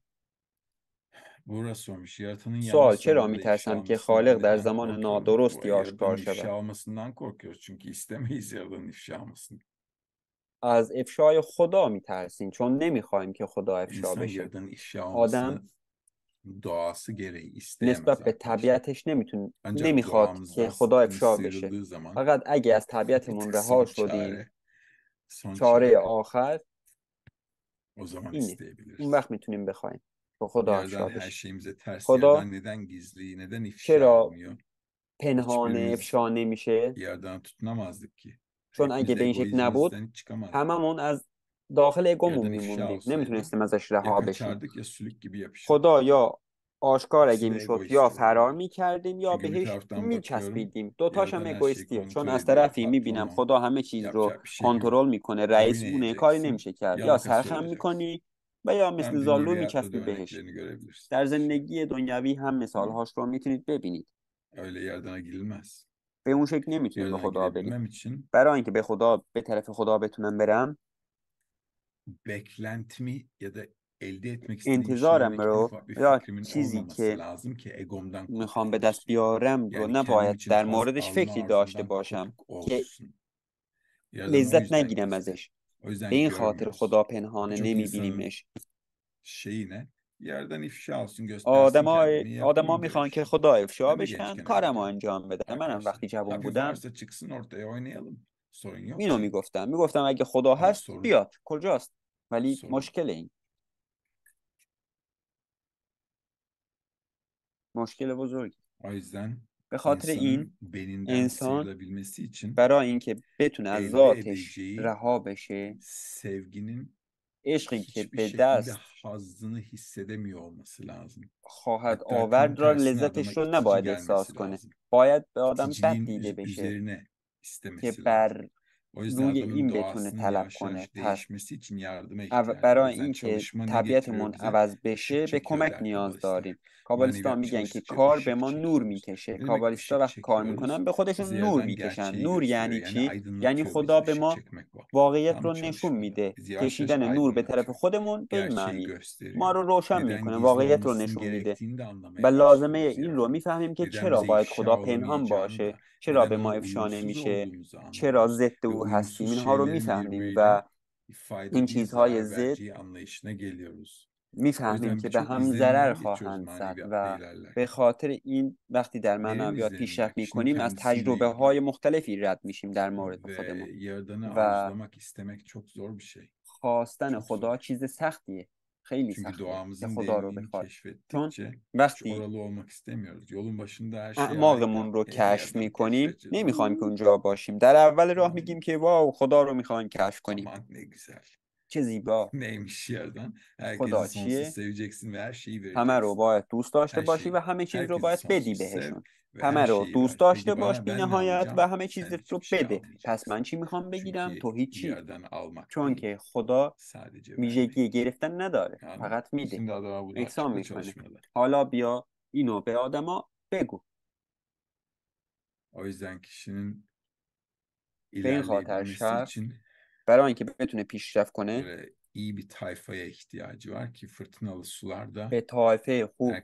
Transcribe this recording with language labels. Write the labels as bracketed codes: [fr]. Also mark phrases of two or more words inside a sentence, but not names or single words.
[tr] Burası sormuş. Yaratanın yanlış [fa] سوال: چرا [tr] zamanda ifşa [fa] میترسم که [tr] olmasından [fa] خالق در [tr] neden [fa] زمان [tr] korkuyorum? Bu [fa] نادرستی آشکار [tr] Yaradan'ın [fa] شود؟ [tr] ifşa olmasından korkuyoruz. Çünkü istemeyiz Yaradan'ın ifşa olmasını. [fa] از افشای خدا میترسیم چون نمیخوایم که خدا افشا [tr] İnsan [fa] بشه. [tr] Yaradan'ın ifşa [fa] آدم [tr] olmasını doğası gereği isteyemez [fa] نسبت به [tr] arkadaşlar. [fa] طبیعتش [tr] Ancak [fa] نمیخواد که [tr] doğamızdan [fa] خدا افشا بشه. [tr] sıyrıldığı zaman [fa] فقط اگه از [tr] bir [fa] طبیعتمون [tr] tek [fa] رها [tr] son [fa] شدیم، [tr] çare, son [fa] چاره [tr] çare [fa] آخر [tr] o zaman [fa] اینه. اون [tr] isteyebiliriz. [fa] وقت میتونیم بخوایم که خدا [tr] Yaradan [fa] افشا [tr] her [fa] بشه. [tr] şeyimize ters. [fa] خدا [tr] Yaradan neden gizli, neden ifşa [fa] چرا [tr] olmuyor? [fa] پنهانه [tr] Hiçbirimiz [fa] افشا نمیشه؟ [tr] Yaradan'a tutunamazdık ki. [fa] چون اگه [tr] Hepimiz [fa] به این شکل نبود [tr] egoizmimizden hiç çıkamazdık. [fa] هممون از داخل اگومون [tr] Yaradan ifşa [fa] میموندیم، [tr] olsaydı [fa] نمیتونستیم ازش [tr] ya [fa] رها بشیم. [tr] kaçardık ya sülük gibi yapışırdık. [fa] خدا یا آشکار اگه [tr] İkisi de [fa] میشد یا [tr] egoist [fa] فرار [tr] olurdu. [fa] میکردیم یا [tr] Çünkü bir [fa] بهش [tr] taraftan bakıyorum [fa] میچسبیدیم. دوتاش هم [tr] Yaradan her şeyi [fa] اگویستیه، چون [tr] kontrol [fa] از [tr] ediyor, [fa] طرفی میبینم [tr] patron o. [fa] خدا همه چیز رو [tr] Yapacak bir şey yok. [fa] کنترل میکنه، [tr] Boyun [fa] رئیسونه، کاری [tr] eğeceksin, [fa] نمیشه کرد. یا [tr] yalaka [fa] سرخم [tr] söyleyeceksin. [fa] میکنی و یا [tr] Hem [fa] مثل [tr] dünyevi [fa] زالو [tr] hayatta da [fa] میچسبی بهش. [tr] örneklerini görebilirsin. [fa] در [tr] Şey, [fa] زندگی دنیوی هم [tr] tamam. [fa] مثالهاش رو میتونید ببینید. [tr] Öyle Yaradan'a girilmez. [fa] به اون شکل نمیتونیم به [tr] Yaradan'a [fa] خدا بریم. [tr] girebilmem için [fa] برای اینکه به طرف خدا بتونم برم، [tr] beklentimi ya da elde etmek istediğim [fa] انتظارم [tr] şeydeki en [fa] رو [tr] ufak bir [fa] یا [tr] fikrimin [fa] چیزی [tr] olmaması [fa] که [tr] lazım ki egomdan [fa] میخوام به [tr] kurtulayım [fa] دست [tr] istiyorum. [fa] بیارم رو [tr] Yani kendim [fa] نباید [tr] için [fa] در [tr] haz [fa] موردش [tr] alma [fa] فکری داشته [tr] arzumdan [fa] باشم [tr] kopuk [fa] که [tr] olsun. Yaradan o [fa] لذت [tr] yüzden [fa] نگیرم [tr] gizli. [fa] ازش. [tr] O [fa] به [tr] yüzden [fa] این خاطر خدا [tr] görmüyoruz. [fa] پنهانه [tr] Birçok insanın [fa] نمیبینیمش. [tr] şeyi ne? Yerden ifşa olsun, göstersin [fa] آدما [tr] kendini, [fa] آدما [tr] yapayım böyle bir [fa] میخوان که [tr] şey. [fa] خدا افشا [tr] Ben de [fa] بشن [tr] gençken [fa] کارمو [tr] öyleydim [fa] انجام بدم. منم [tr] arkadaşlar. [fa] وقتی جوان [tr] Tabii [fa] بودم [tr] varsa çıksın ortaya oynayalım. Sorun yok [fa] اینو [tr] ki. [fa] میگفتم اگه خدا [tr] Ama [fa] هست [tr] sorun, [fa] بیاد کجاست. ولی [tr] sorun. [fa] مشکل مشکل بزرگی. [tr] O yüzden [fa] به خاطر این [tr] insanın beninden [fa] انسان [tr] sıyrılabilmesi için [fa] برای اینکه بتونه از [tr] elde [fa] ذاتش [tr] edeceği [fa] رها بشه، [tr] sevginin [fa] عشقی که [tr] hiçbir [fa] به [tr] şekilde [fa] دست [tr] hazzını hissedemiyor olması lazım. [fa] خواهد [tr] Hatta tam [fa] آورد را [tr] tersine adama [fa] لذتش رو [tr] itici [fa] نباید احساس [tr] gelmesi [fa] کنه. [tr] lazım. [fa] باید به آدم بد [tr] İticiliğin [fa] دیده بشه [tr] üzerine [fa] که [tr] istemesi lazım. [fa] بر [tr] O yüzden [fa] روی [tr] adamın [fa] این بتونه [tr] doğasının [fa] طلب [tr] yavaş [fa] کنه. [tr] yavaş [fa] پس [tr] değişmesi için yardıma ihtiyacı var. O [fa] برای [tr] yüzden [fa] اینکه [tr] çalışma ne getiriyor [fa] طبیعتمون [tr] bize? [fa] عوض [tr] Işık [fa] بشه به [tr] çekiyor [fa] کمک [tr] der [fa] نیاز [tr] kabalistler. [fa] داریم. کابالیستا [tr] Maneviyat [fa] میگن که [tr] çalıştıkça [fa] کار به [tr] ışık [fa] ما نور [tr] çekiyoruz. [fa] میکشه. [tr] Ne demek [fa] کابالیستا [tr] ışık [fa] وقتی کار میکنن [tr] çekiyoruz? [fa] به خودشون [tr] Bize [fa] نور [tr] yerden [fa] میکشن. [tr] gerçeği [fa] نور [tr] gösteriyor. [fa] یعنی [tr] Yani [fa] چی؟ یعنی [tr] aydınlatıyor bizi. [fa] خدا به [tr] Işık [fa] ما [tr] çekmek bu. [fa] واقعیت [tr] Tam [fa] رو نشون [tr] çalışmada. [fa] میده. [tr] Bizi yavaş yavaş [fa] کشیدن نور به طرف [tr] aydınlatıyor. [fa] خودمون به این [tr] Gerçeği [fa] معنی ما [tr] gösteriyor. [fa] رو روشن [tr] Neden [fa] میکنه. [tr] gizli [fa] واقعیت رو [tr] olmasının [fa] نشون میده. [tr] gerektiğini de [fa] و [tr] anlamaya [fa] لازمه [tr] başlıyoruz [fa] این رو [tr] yani. [fa] میفهمیم که [tr] Neden [fa] چرا [tr] bize [fa] باید [tr] ifşa [fa] خدا پنهان [tr] olamayacağını [fa] باشه، [tr] da, [fa] چرا [tr] neden [fa] به [tr] ona [fa] ما افشا [tr] uyumsuz [fa] نمیشه، [tr] olduğumuzu [fa] چرا [tr] anlıyoruz. [fa] ضد [tr] Ve [fa] او هستیم. [tr] uyumsuz [fa] اینها رو [tr] şeylerin [fa] میفهمیم [tr] birbirine [fa] و این [tr] fayda değil [fa] چیزهای [tr] zarar [fa] ضد [tr] vereceği anlayışına geliyoruz. O [fa] میفهمیم [tr] yüzden [fa] که به [tr] birçok [fa] هم ضرر [tr] izlenimden geçiyoruz [fa] خواهند زد [tr] maneviyatta [fa] و به [tr] ilerlerken. [fa] خاطر این وقتی در [tr] Derin [fa] معنویات [tr] izlenimler, [fa] پیشرفت [tr] kişinin [fa] میکنیم از [tr] kendisiyle [fa] تجربه های [tr] ilgili [fa] مختلفی رد میشیم در مورد [tr] ve [fa] خودمون [tr] yaradanı [fa] و [tr] arzulamak, istemek çok zor bir şey. [fa] خواستن [tr] Çok [fa] خدا [tr] zor. [fa] چیز سختیه، خیلی [tr] Çünkü [fa] سخته که [tr] doğamızın [fa] خدا رو [tr] derinliğini [fa] بخواد. چون [tr] keşfettikçe hiç [fa] وقتی [tr] oralı olmak istemiyoruz. Yolun başında her şey harika. [fa] اعماقمون رو کشف [tr] Yerden [fa] میکنیم [tr] keşfedeceğiz. [fa] نمیخوایم که اونجا باشیم. در اول راه [tr] Tamam. [fa] میگیم که واو خدا رو میخوایم کشف کنیم، [tr] Aman ne güzel. [fa] چه زیبا. [tr] Neymiş yerden? Herkesi [fa] خدا [tr] sonsuz [fa] چیه؟ [tr] seveceksin ve her şeyi [fa] همه رو [tr] vereceksin. [fa] باید دوست داشته [tr] Her [fa] باشی و [tr] şeyi. [fa] همه چیز رو [tr] Herkesi [fa] باید بدی [tr] sonsuz sev [fa] بهشون. [tr] ve her [fa] همه رو [tr] şeyi [fa] دوست [tr] ver. [fa] داشته [tr] Peki [fa] باش [tr] bana [fa] بی [tr] ben ne [fa] نهایت و [tr] alacağım? [fa] همه [tr] Sen [fa] چیزت [tr] hiçbir [fa] رو [tr] şey [fa] بده. پس من [tr] almayacaksın. [fa] چی میخوام بگیرم؟ [tr] Çünkü [fa] تو هیچی. [tr] yerden almak [fa] چون [tr] değil, [fa] که خدا [tr] sadece [fa] ویژگی [tr] vermek. [fa] گرفتن نداره، [tr] Yani [fa] فقط میده، [tr] şimdi adama bunu [fa] احسان [tr] açıkla [fa] میکنه. [tr] çalışmada. [fa] حالا بیا اینو به آدما بگو. [tr] O yüzden kişinin [fa] به این خاطر [tr] ilerleyebilmesi [fa] شخص [tr] için [fa] برای اینکه بتونه پیشرفت کنه [tr] böyle iyi bir tayfaya ihtiyacı var ki fırtınalı sularda [fa] به طایفه خوب